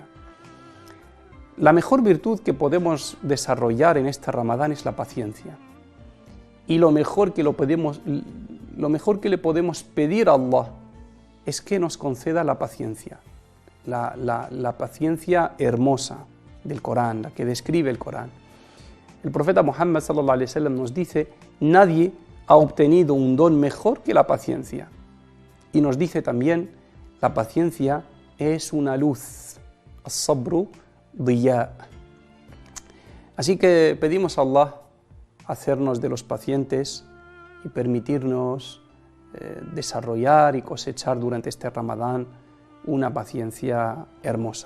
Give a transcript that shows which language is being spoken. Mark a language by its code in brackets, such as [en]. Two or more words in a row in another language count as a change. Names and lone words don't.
[es] La mejor virtud que podemos desarrollar en este Ramadán es la paciencia. Y lo mejor que le podemos pedir a Allah es que nos conceda la paciencia, la paciencia hermosa del Corán, la que describe el Corán. El profeta Muhammad [ar] صلى الله عليه وسلم [es] nos dice: nadie ha obtenido un don mejor que la paciencia. Y nos dice también: la paciencia es una luz. [ar] الصبر ضياء. [es] Así que pedimos a Allah hacernos de los pacientes y permitirnos desarrollar y cosechar durante este Ramadán una paciencia hermosa.